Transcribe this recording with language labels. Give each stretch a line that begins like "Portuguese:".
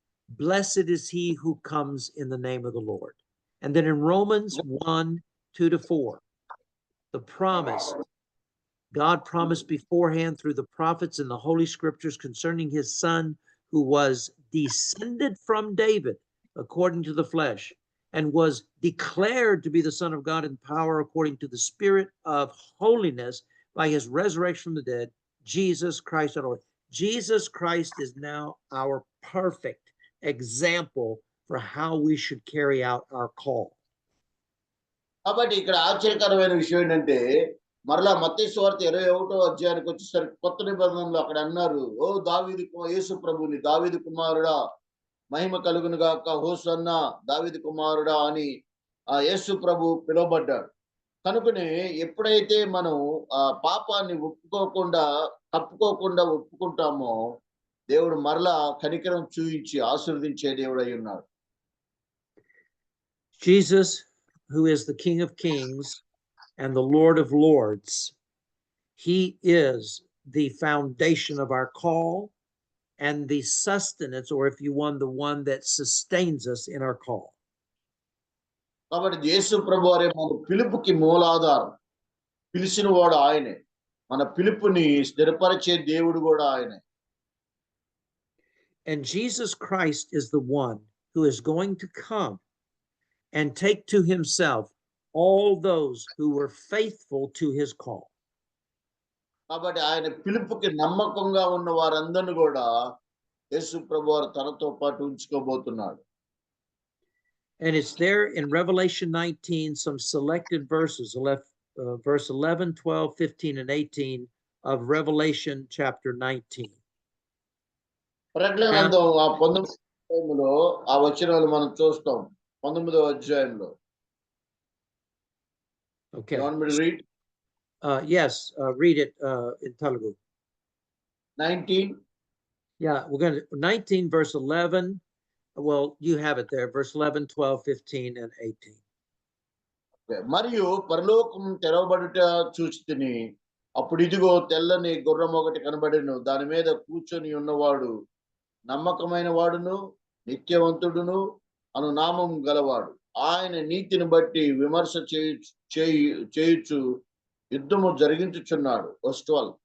English: Blessed is he who comes in the name of the Lord. And then in Romans 1, 2 to 4, the promise, God promised beforehand through the prophets and the Holy Scriptures concerning his Son, who was descended from David according to the flesh, and was declared to be the Son of God in power according to the Spirit of holiness by his resurrection from the dead, Jesus Christ our Lord. Jesus Christ is now our perfect example for how we should carry out our call.
Telugu: కాబట్టి ఇక్కడ ఆశ్చర్యకరమైన విషయం ఏంటంటే మరలా మత్తయి సువార్త 21వ అధ్యాయానికి వచ్చేసరికి కొత్త నిబంధనలో అక్కడ అన్నారు, ఓ యేసు ప్రభుని దావీదు కుమారుడా మహిమ కలుగును గాక, హోసన్నా దావీదు కుమారుడా అని ఆ యేసు ప్రభు పిలువబడ్డాడు. కనుకనే ఎప్పుడైతే మనం ఆ పాపాన్ని తప్పుకోకుండా ఒప్పుకుంటామో దేవుడు మరలా కనికరం చూయించి ఆశీర్వదించే దేవుడై ఉన్నాడు.
English: Jesus, who is the King of Kings and the Lord of Lords, he is the foundation of our call and the sustenance, or if you want, the one that sustains us in our call.
Telugu: కాబట్టి యేసు ప్రభువారే మన పిలుపుకి మూలాధారం, పిలిచిన వాడు ఆయనే, మన పిలుపుని స్థిరపరిచే దేవుడు కూడా ఆయనే.
English: And Jesus Christ is the one who is going to come and take to himself all those who were faithful to his call.
Telugu: కాబట్టి ఆయన పిలుపుకి నమ్మకంగా ఉన్న వారందరిని కూడా యేసు ప్రభువారు తనతో పాటు ఉంచుకోబోతున్నాడు.
English: And it's there in Revelation 19, some selected verses, verse 11, 12, 15, and 18 of Revelation chapter 19.
Telugu: ప్రకటన గ్రంథం 19వ అధ్యాయంలో ఆ వచనాలు మనం చూస్తాం. 19వ అధ్యాయంలో.
English: Okay. You want me to read? Yes, read it in Telugu. 19. Yeah, we're going to 19 verse 11. Well, you have it there, verse 11, 12, 15, and 18.
Telugu: మరియు పరలోకం తెరవబడుట చూచితిని, అప్పుడు ఇదిగో తెల్లని గుర్రం ఒకటి కనబడెను, దాని మీద కూర్చొని ఉన్నవాడు నమ్మకమైన వాడును నిత్యవంతుడును అను నామం గలవాడు. ఆయన నీతిని బట్టి విమర్శ చేయుచు యుద్ధము జరిగించుచున్నాడు. వర్స్ 12.